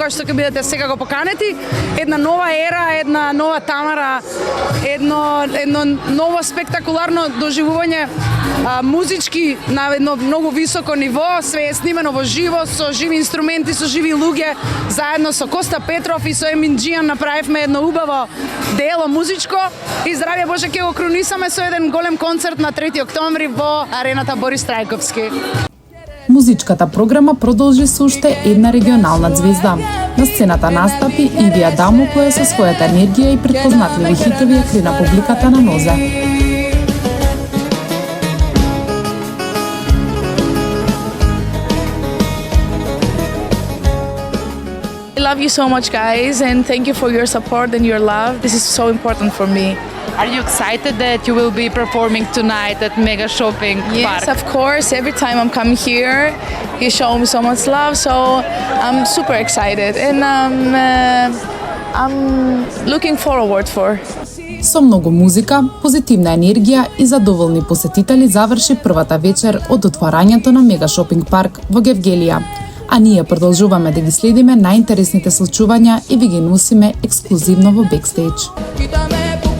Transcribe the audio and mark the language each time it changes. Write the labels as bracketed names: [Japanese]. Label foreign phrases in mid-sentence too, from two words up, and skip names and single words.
[Macedonian] која што ќе бидете секако поканети, една нова ера, една нова Тамара, едно ново спектакуларно доживување музички на едно многу високо ниво, све е снимено во живо, со живи инструменти, со живи луѓе, заедно со Коста Петров и со Емин Џијан направивме едно убаво дело музичко и здравје Боже ќе го крунисаме со еден голем концерт на 3 октомври во арената Борис Трајковски. Музичката програма продолжи со уште една регионална звезда. На сцената настапи Иви Адамо, која со својата енергија и предпознатливи хитови ја крена публиката на нозе. [English] I love you so much, guys, and thank you for your support and your love. This is so important for me. Are you excited that you will be performing tonight at Mega Shopping Park? Yes, of course. Every time I'm coming here, you show me so much love, so I'm super excited, and I'm looking forward for. [Macedonian] Со многу музика, позитивна енергија и задоволни посетители заврши првата вечер од отварањето на Мега Шопинг Парк во Гевгелија. А ние продолжуваме да ги следиме најинтересните случувања и ви ги носиме ексклузивно во Бекстејдж.